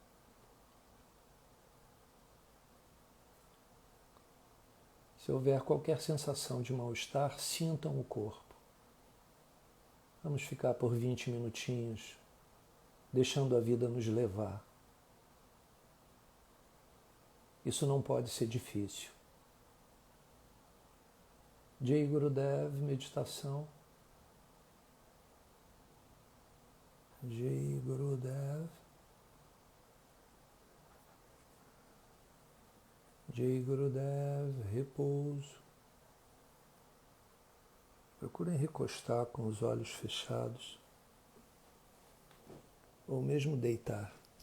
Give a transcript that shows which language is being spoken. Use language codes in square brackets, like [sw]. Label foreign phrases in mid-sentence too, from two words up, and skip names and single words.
[pt] Se houver qualquer sensação de mal-estar, sintam o corpo. Vamos ficar por 20 minutinhos, deixando a vida nos levar. Isso não pode ser difícil. [hi] Jai Gurudev, [pt] meditação. [hi] जय गुरुदेव. जय गुरुदेव, [pt] repouso. Procurem recostar com os olhos fechados, ou mesmo deitar.